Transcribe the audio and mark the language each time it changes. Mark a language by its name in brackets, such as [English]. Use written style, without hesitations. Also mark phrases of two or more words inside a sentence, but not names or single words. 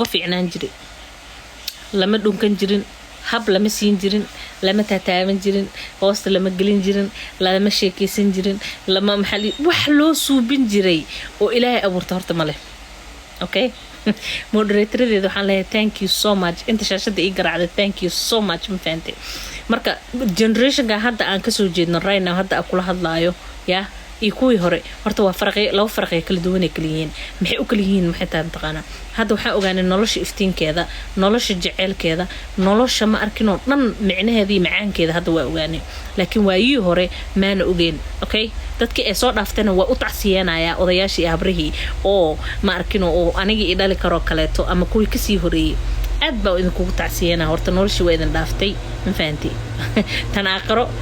[Somali] fiicnaan jiray lama dhunkan jirin hab lama siin jirin lama tataaban jirin hoosta lama gelin jirin lama sheekaysan jirin lama maxali wax loo suubin jiray oo ilaahay abuurta horta ma leh okay moderatordeeda waxaan leeyahay [English] thank you so much [Somali] inta shaashada ii garaacday [English] thank you so much [Somali] ma fahamtay marka generationka hadda aan ka soo jeedno [English] right now [Somali] hadda kula hadlaayo yaa iyo kuwii hore horta waa laba farqi kala duwan ay kala yihiin maxay u kala yihiin maxay tahay taqaana hadda waxaan ogaanay nolosha iftiinkeeda nolosha jaceelkeeda nolosha ma arkin oo dhan micnaheeda iyo macaankeeda hadda waa ogaanay laakiin waayii hore maana ogeen okay dadkii ay soo dhaaftayna waa u tacsiyanaya odayaashii abrihii oo ma arkin oo aniga i dhali karo kaleeto ama kuwii ka sii horeeyay aad baa idinku tacsiyana horta noloshii waa idin dhaaftay ma fahanti tan aqro